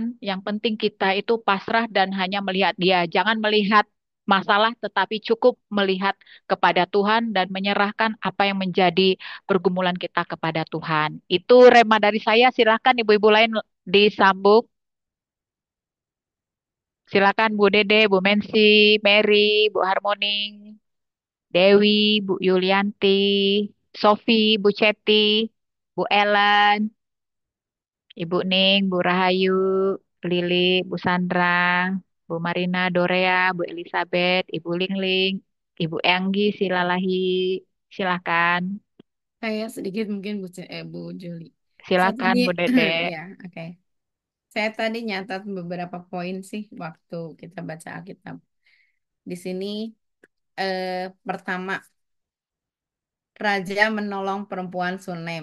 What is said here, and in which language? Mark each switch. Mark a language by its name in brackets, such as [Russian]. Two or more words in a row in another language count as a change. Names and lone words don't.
[Indonesian] Yang penting kita itu pasrah dan hanya melihat Dia. Jangan melihat masalah, tetapi cukup melihat kepada Tuhan dan menyerahkan apa yang menjadi pergumulan kita kepada Tuhan. Itu rema dari saya. Silakan ibu-ibu lain disambung. Silakan Bu Dede, Bu Mensi, Mary, Bu Harmoning, Dewi, Bu Yulianti, Sofi, Bu Ceti, Bu Ellen. Ibu Ning, Bu Rahayu, Lili, Bu Sandra, Bu Marina, Dorea, Bu Elizabeth, Ibu Lingling, Ibu Enggi, Silalahi, silakan. Saya sedikit mungkin Bu Juli. Saya Silakan tadi Bu Dede. ya, oke. Saya tadi nyatat beberapa poin sih waktu kita baca Alkitab. Di sini pertama Raja menolong perempuan Sunem.